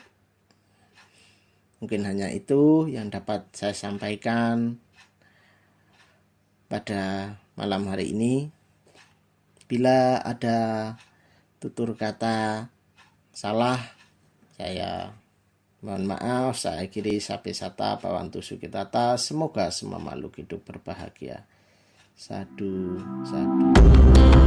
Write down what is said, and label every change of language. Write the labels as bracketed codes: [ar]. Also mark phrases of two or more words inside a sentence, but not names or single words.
[id] Mungkin hanya itu yang dapat saya sampaikan pada malam hari ini. Bila ada tutur kata salah, saya mohon maaf. Saya akhiri [pi] sapi sata pawantu sukitata. [id] Semoga semua makhluk hidup berbahagia. [pi] Sadu, sadu.